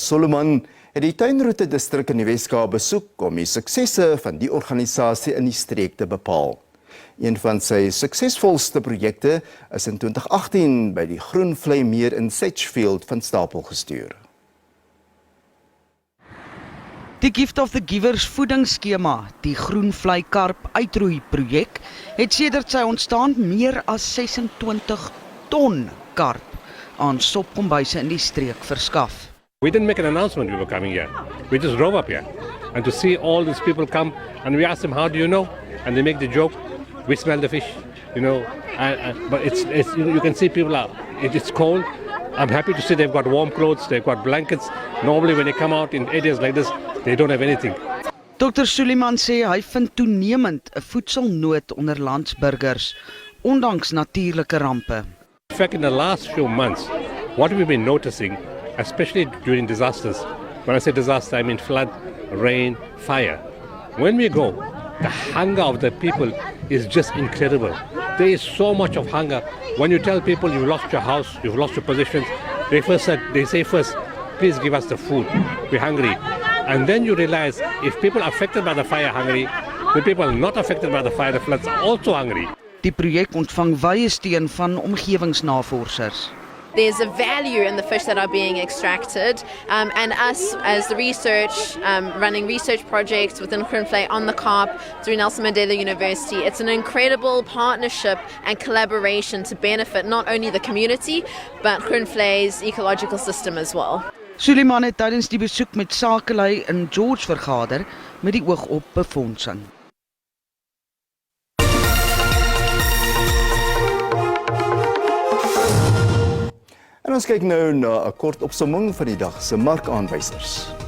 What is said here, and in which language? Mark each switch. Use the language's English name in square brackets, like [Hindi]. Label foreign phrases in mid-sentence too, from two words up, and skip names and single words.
[Afrikaans] Imtiaz Solomon, het die tuinroete distrik in die Weskaap besoek om die suksesse van die organisasie in die streek te bepaal. Een van sy suksesvolste projekte is in 2018 by die Groenvlei meer in Sedgefield van stapel gestuur. Die Gift of the Givers voedingsskema, die Groenvlei karp uitroei projek, het sedert sy ontstaan meer as 26 ton karp aan sopkombuise in die streek verskaf. [English] We didn't make an announcement we were coming here. We just drove up here. And to see all these people come, and we asked them, how do you know? And they make the joke, we smell the fish, but you can see people are, it's cold. I'm happy to see they've got warm clothes, they've got blankets. Normally when they come out in areas like this, they don't have anything. Dr. [Afrikaans] Suleiman sê hy vind toenemend 'n voedselnood onder landsburgers, ondanks natuurlike rampe. [English] In fact, in the last few months, what we've been noticing, especially during disasters, when I say disaster, I mean flood, rain, fire. When we go, the hunger of the people is just incredible. There is so much of hunger. When you tell people you've lost your house, you've lost your possessions, they say first, please give us the food. We're hungry. And then you realize if people are affected by the fire are hungry, the people not affected by the fire, the floods are also hungry. [Afrikaans] Die projek ontvang wye steun van omgewingsnavorsers. [English] There's a value in the fish that are being extracted, and us as the research, running research projects within Groenvlei on the carp through Nelson Mandela University. It's an incredible partnership and collaboration to benefit not only the community, but Groenvlei's ecological system as well. [Afrikaans] Suleiman het tydens die besoek met sakelei in George vergader met die oog op befondsing. En ons kyk nou na 'n kort opsomming van die dag se markaanwysers.